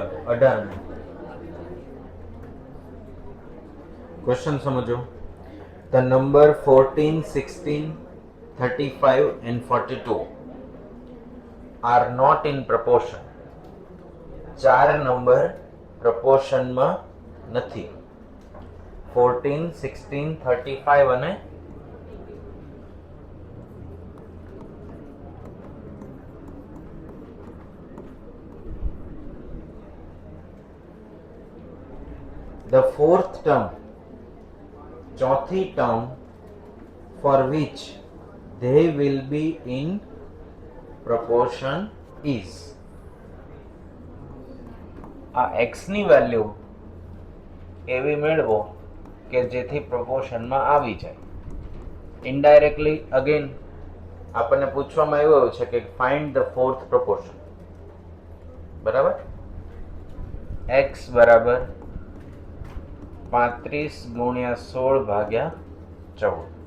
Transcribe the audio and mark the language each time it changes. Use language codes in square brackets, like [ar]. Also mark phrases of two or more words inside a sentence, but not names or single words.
[gu] 18 ક્વેશ્ચન સમજો. [en] The number 14, 16, 35 and 42 are not in proportion. [gu] ચાર નંબર પ્રપોર્શનમાં નથી. [en] 14, 16, 35 અને the fourth term, [gu] ચોથી ટર્મ, [en] for which they will be in proportion is. [gu] આ x ની વેલ્યુ એવી મેળવો કે જેથી પ્રપોર્શનમાં આવી જાય. ઇનડાયરેક્ટલી અગેન આપણને પૂછવામાં આવ્યું છે કે [en] find the fourth proportion. [gu] બરાબર. x બરાબર 35 ગુણ્યા 16 ભાગ્યા 14.